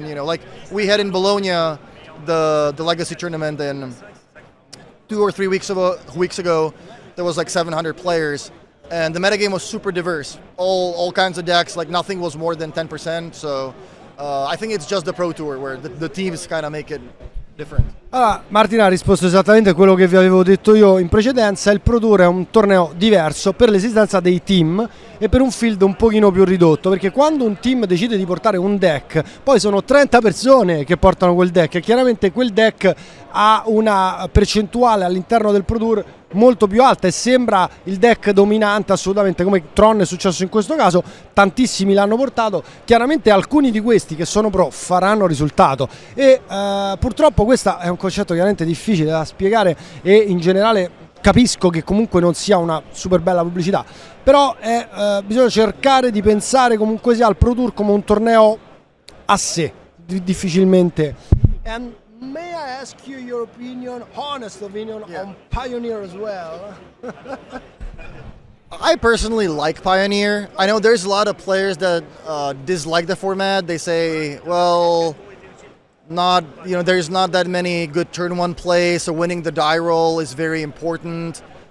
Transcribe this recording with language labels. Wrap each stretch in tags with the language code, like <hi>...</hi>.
<en>And like we had in Bologna the Legacy tournament, and 2 or 3 weeks ago. There was like 700 players, and the metagame was super diverse. All kinds of decks, like nothing was more than 10%. So I think it's just the Pro Tour where the teams kind of make it different.</en> <it>Allora, Martin ha risposto esattamente a quello che vi avevo detto io in precedenza. Il Pro Tour è un torneo diverso per l'esistenza dei team e per un field un pochino più ridotto, perché quando un team decide di portare un deck, poi sono 30 persone che portano quel deck e chiaramente quel deck ha una percentuale all'interno del Pro Tour molto più alta e sembra il deck dominante assolutamente, come Tron è successo in questo caso. Tantissimi l'hanno portato, chiaramente alcuni di questi che sono pro faranno risultato e purtroppo questo è un concetto chiaramente difficile da spiegare e in generale capisco che comunque non sia una super bella pubblicità, però bisogna cercare di pensare comunque sia al Pro Tour come un torneo a sé, difficilmente.</it> <en>And may I ask you your opinion, honest opinion, on Pioneer as well? I personally like Pioneer. I know there's a lot of players that dislike the format. They say, well, there's not that many good turn 1 plays, so winning the die roll is very important.</en>